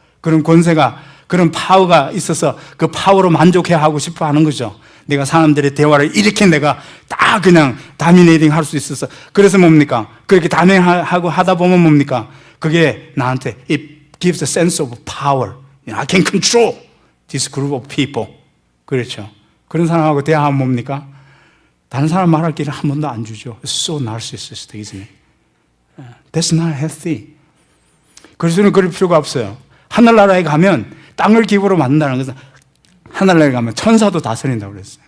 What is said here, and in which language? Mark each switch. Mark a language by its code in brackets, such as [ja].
[ko] 그런 권세가, 그런 파워가 있어서 그 파워로 만족해 하고 싶어 하는 거죠. 내가 사람들의 대화를 이렇게 내가 딱 그냥 다미네이팅 할 수 있어서. 그래서 뭡니까? 그렇게 다미네이팅하고 하다 보면 뭡니까? 그게 나한테 [en] it gives a sense of power. I can control this group of people. [ko] 그렇죠. 그런 사람하고 대화하면 뭡니까? 다른 사람 말할 길을 한 번도 안 주죠. [en] It's so narcissistic, isn't it? That's not healthy. [ko] 그리스도는 그럴 필요가 없어요. 하늘나라에 가면 땅을 기부로 만든다는 것은 하늘나라에 가면 천사도 다스린다고 그랬어요.